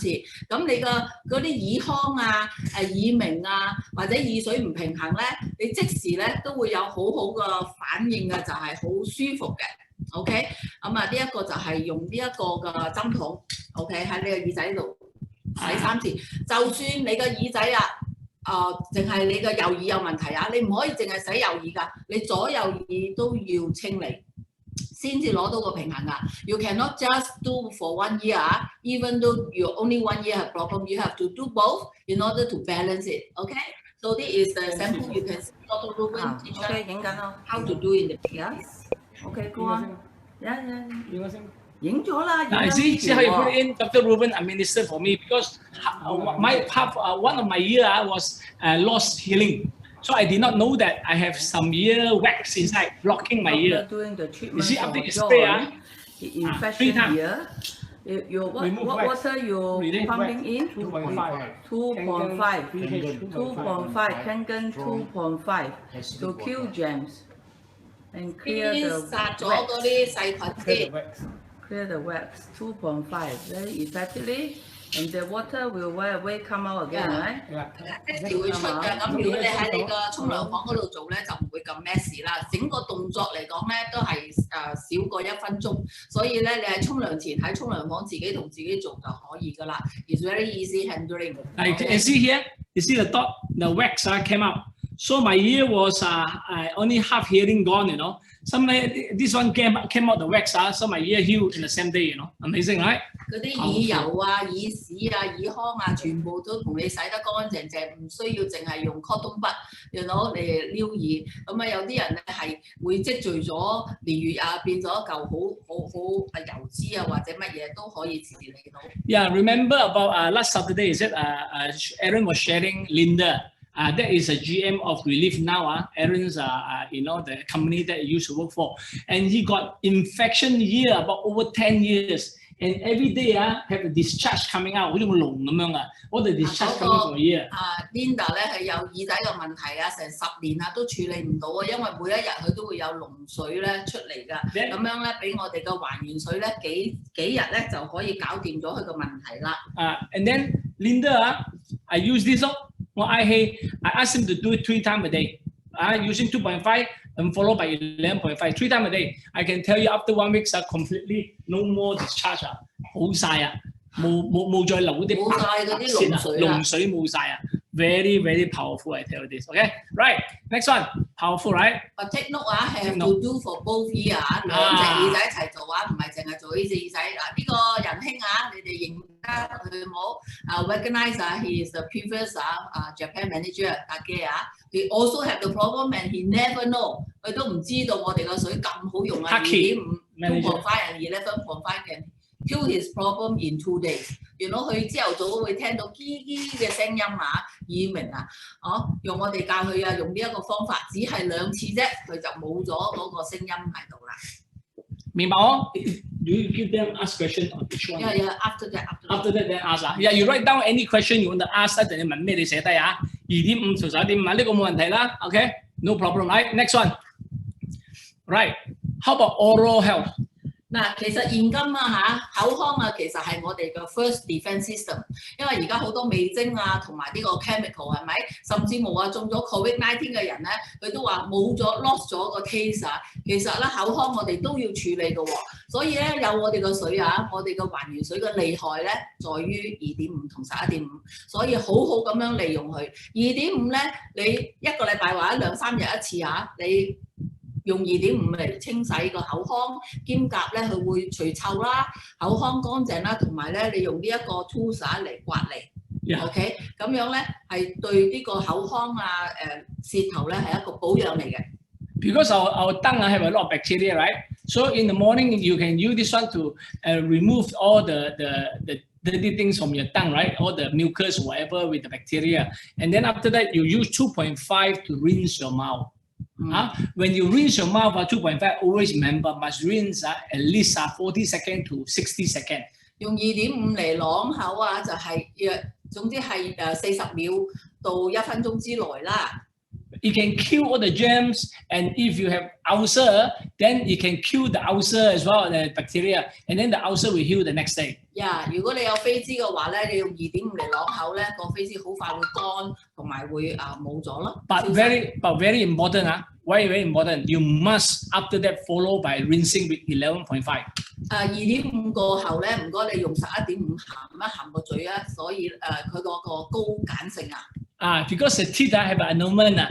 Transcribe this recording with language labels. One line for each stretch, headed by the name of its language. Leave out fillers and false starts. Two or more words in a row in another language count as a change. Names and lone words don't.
Cantonese: 咁你個嗰啲耳腔耳鳴或者耳水唔平衡咧，你即時咧都會有好好嘅反應嘅，就係好舒服嘅。OK， 咁呢一個就係用呢一個嘅針筒 ，OK 喺你個耳仔度洗3次。就算你個耳仔淨係你個右耳有問題你唔可以淨係洗右耳㗎，你左右耳都要清理，先至攞到個平衡㗎。
English: You cannot just do for 1 year even though you only 1 year have problem, you have to do both in order to balance it. Okay. So this is the sample you can see Dr. Ruben teach us how to do in the yes. Okay, go on. Yeah.
Cantonese: 影咗啦，影
English: Now,
Cantonese: 咗
English: see how you put it
Cantonese: 喎。
English: in? Dr. Ruben administered for me because one of my ear was lost healing. So I did not know that I have some ear wax inside blocking my After ear. doing the You treatment see, for after you spray, John, the 3 infection times. here, what Remove wax. water you Relieve pumping wax. in? 2.5. 2.5. pH 2.5. Kangen 2.5 to kill germs and clear the
Cantonese: 殺咗嗰
English: wax.
Cantonese: 啲細菌先。
English: Clear the wax. 2.5 very effectively, and the water will come out again, right?
Cantonese: 一時會出㗎。咁如果你喺你個沖涼房嗰度做咧，就唔會咁 messy 啦。整個動作嚟講咧，都係少過1分鐘，所以咧你喺沖涼前喺沖涼房自己同自己做就可以㗎啦。
English: It's very easy handling. Like you see here, you see the dot, the wax came out. So my ear was only half hearing gone, you know. This one came out the wax, so my ear healed in the same day, you know. Amazing, right?
Cantonese: 嗰啲耳油啊、耳屎啊、耳康啊，全部都同你洗得乾淨淨，唔需要淨係用
English: cotton bud，
Cantonese: 攞嚟撩耳。咁啊，有啲人咧係會積聚咗年月啊，變咗一嚿好油脂啊，或者乜嘢都可以治理到。
English: Yeah, remember about last Saturday, is it? Aaron was sharing Linda. That is a GM of Relief now. Aaron's, the company that he used to work for, and he got infection here about over 10 years, and every day have a discharge coming out，
Cantonese: 好似個龍咁樣啊，
English: all the discharge coming from here。
Cantonese: Linda 咧係有耳仔嘅問題啊，成10年啊都處理唔到啊，因為每一日佢都會有膿水咧出嚟㗎，咁樣咧俾我哋嘅還原水咧幾日咧就可以搞掂咗佢個問題啦。
English: And then Linda, I use this Well, I asked him to do it 3 times a day, using 2.5 and followed by 11.5, 3 times a day. I can tell you after 1 week, completely no more discharge
Cantonese: 好晒啊，冇再流嗰啲白線啊，膿水冇晒啊。
English: Very, very powerful, I tell you this. Okay, right. Next one, powerful, right? But take note have to do for both ear
Cantonese: 兩隻耳仔一齊做唔係淨係做呢隻耳仔。呢個仁兄你哋認得佢冇
English: ？Recognize he is the previous Japan manager
Cantonese: 大嘅
English: He also have the problem and he never know，
Cantonese: 佢都唔知道我哋個水咁好用啊。
English: 2.5 2.5 and 11.5 can kill his problem in 2 days。
Cantonese: 原來佢朝頭早會聽到嘰嘰嘅聲音耳鳴用我哋教佢用呢一個方法，只係2次啫，佢就冇咗嗰個聲音喺度啦。
English: 明白 You give them ask question on each one. Yeah. After that, then ask Yeah, you write down any question you want to ask，
Cantonese: 一陣你問咩你寫低2.5同11.5呢個冇問題啦。
English: Okay, no problem. Right, next one. Right, how about oral health？
Cantonese: 嗱，其實現今口腔其實係我哋嘅
English: first defense system，
Cantonese: 因為而家好多味精同埋呢個 chemical 係咪？甚至冇中咗 COVID-19 嘅人咧，佢都話冇咗 lost 咗個 taste。其實咧口腔我哋都要處理嘅喎，所以咧有我哋嘅水我哋嘅還原水嘅厲害咧，在於2.5同11.5，所以好好咁樣利用佢。2.5咧，你1個禮拜或者2、3日一次你用2.5嚟清洗個口腔，兼夾咧佢會除臭啦，口腔乾淨啦，同埋咧你用呢一個 tools 嚟刮嚟 ，OK， 咁樣咧係對呢個口腔舌頭咧係一個保養嚟嘅。
English: Because our tongue have a lot of bacteria, right? So in the morning you can use this one to remove all the dirty things from your tongue, right? All the mucus, whatever with the bacteria, and then after that you use 2.5 to rinse your mouth. When you rinse your mouth 2.5, always remember must rinse at least 40 seconds to 60 seconds。
Cantonese: 用2.5嚟啷口就係總之係40秒到1分鐘之內啦。
English: It can kill all the germs, and if you have ulcer, then it can kill the ulcer as well, the bacteria, and then the ulcer will heal the next day. Yeah，
Cantonese: 如果你有飛滋嘅話咧，你用2.5嚟啷口咧，個飛滋好快會乾，同埋會冇咗咯。
English: But very important very important. You must after that follow by rinsing with 11.5。
Cantonese: 2.5 過後咧，唔該你用11.5含個嘴所以佢嗰個高鹼性
English: Because the teeth have an enamel.